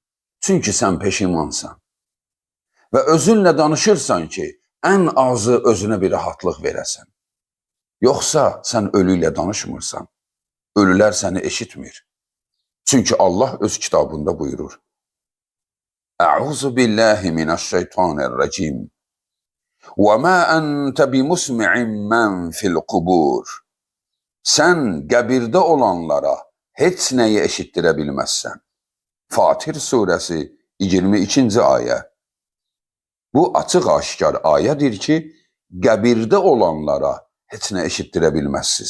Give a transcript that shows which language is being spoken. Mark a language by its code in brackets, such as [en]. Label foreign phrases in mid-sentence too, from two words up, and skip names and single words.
[az] Çünki sən peşimansan. Və özünlə danışırsan ki, ən azı özünə bir rahatlıq verəsən. Yoxsa sən ölü ilə danışmırsan. Ölülər səni eşitmir. Çünki Allah öz kitabında buyurur. [ar] أعوذ بالله من الشيطان الرجيم. وَمَا أَنْتَ بِمُسْمِعٍ مَنْ فِي الْقُبُورِ [az] Sən qəbirdə olanlara heç nəyi eşitdirə bilməzsən. Fatir surəsi 22-ci ayə. Bu açıq-aşkar ayədir ki, qəbirdə olanlara heç nə eşitdirə bilməzsiniz.